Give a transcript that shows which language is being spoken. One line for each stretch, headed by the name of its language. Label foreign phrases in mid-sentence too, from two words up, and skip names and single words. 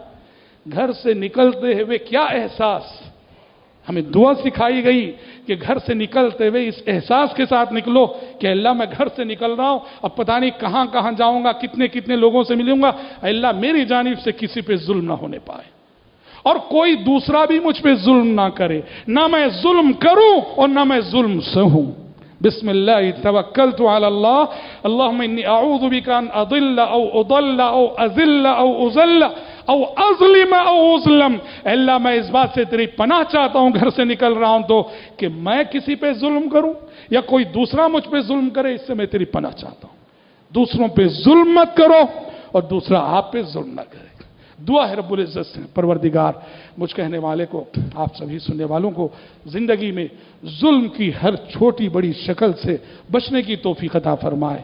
Urdu: گھر سے نکلتے ہوئے کیا احساس، ہمیں دعا سکھائی گئی کہ گھر سے نکلتے ہوئے اس احساس کے ساتھ نکلو کہ اللہ میں گھر سے نکل رہا ہوں، اب پتہ نہیں کہاں کہاں جاؤں گا، کتنے کتنے لوگوں سے ملوں گا، اللہ میری جانب سے کسی پہ ظلم نہ ہونے پائے اور کوئی دوسرا بھی مجھ پہ ظلم نہ کرے، نہ میں ظلم کروں اور نہ میں ظلم سہوں.
Arabic: بسم اللہ توکلت علی اللہ، اللہم انی اعوذ بک ان اضل او اضل او اذل او اذل او اظلم او اظلم.
Urdu: اللہ میں اس بات سے تیری پناہ چاہتا ہوں گھر سے نکل رہا ہوں تو کہ میں کسی پہ ظلم کروں یا کوئی دوسرا مجھ پہ ظلم کرے، اس سے میں تیری پناہ چاہتا ہوں. دوسروں پہ ظلم مت کرو اور دوسرا آپ پہ ظلم نہ کرے. دعا ہے رب العزت سے پروردگار مجھ کہنے والے کو، آپ سبھی سننے والوں کو زندگی میں ظلم کی ہر چھوٹی بڑی شکل سے بچنے کی توفیق عطا فرمائے.